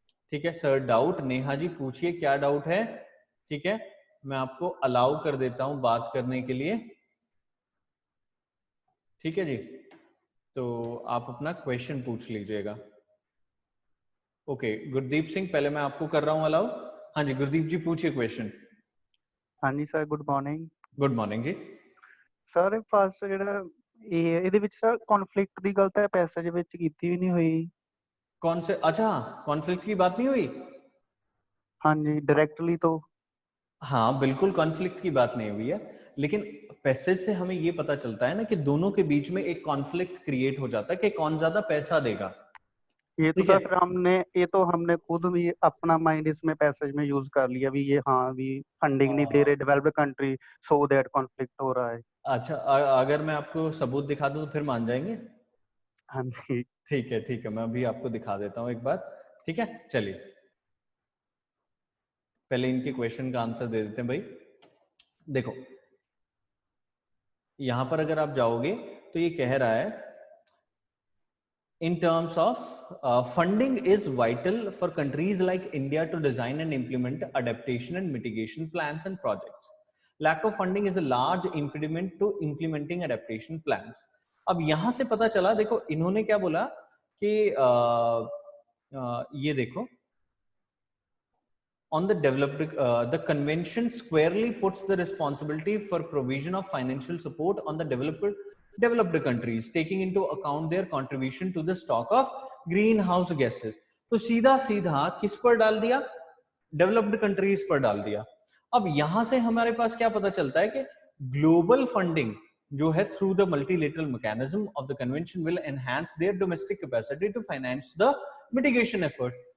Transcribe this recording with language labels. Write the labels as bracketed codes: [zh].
[hi] ठीक है sir, doubt, Neha ji पूछिए क्या डाउट है. ठीक है, मैं आपको अलाउ कर देता हूं बात करने के लिए. ठीक है जी, तो आप अपना क्वेश्चन पूछ लीजिएगा. ओके, गुरदीप सिंह, पहले मैं आपको कर रहा हूं अलाउ. हाँ जी गुरदीप जी पूछिए क्वेश्चन. हाँ जी sir, good morning. Good morning जी. [pa] सर ਫਸਟ ਜਿਹੜਾ ਇਹਦੇ ਵਿੱਚ ਸਰ ਕਨਫਲਿਕਟ ਦੀ ਗੱਲ ਤਾਂ ਪੈਸੇਜ ਵਿੱਚ ਕੀਤੀ ਵੀ ਨਹੀਂ ਹੋਈ. [hi] कौन से, अच्छा कॉन्फ्लिक्ट की बात नहीं हुई. हाँ जी, डायरेक्टली तो हाँ बिल्कुल कॉन्फ्लिक्ट की बात नहीं हुई है, लेकिन पैसेज से हमें ये पता चलता है ना कि दोनों के बीच में एक कॉन्फ्लिक्ट क्रिएट हो जाता है कि कौन ज्यादा पैसा देगा। ये तो ठीक सर है, फिर हमने खुद भी अपना माइंड इसमें पैसेज में यूज कर लिया भी, ये हाँ भी फंडिंग नहीं दे रहे developed country, [en] so that [hi] conflict हो रहा है। अच्छा अगर मैं आपको सबूत दिखा दूं तो फिर मान जाएंगे? हाँ जी। ठीक है, मैं अभी आपको दिखा देता हूँ एक बार। ठीक है, चलिए पहले इनके क्वेश्चन का आंसर दे देते हैं भाई। देखो यहां पर अगर आप जाओगे तो ये कह रहा है [en] in terms of funding is vital for countries like India to design and implement adaptation and mitigation plans and projects. Lack of funding is a large impediment to implementing adaptation plans. [hi] अब यहां से पता चला, देखो इन्होंने क्या बोला कि ये देखो [en] on the developed the convention squarely puts the responsibility for provision of financial support on the developed countries taking into account their contribution to the stock of greenhouse gases. [hi] तो सीधा सीधा किस पर डाल दिया? डेवलप्ड कंट्रीज पर डाल दिया। अब यहां से हमारे पास क्या पता चलता है कि ग्लोबल फंडिंग जो है [en] Through the multilateral mechanism of the convention will enhance their domestic capacity to finance the mitigation effort.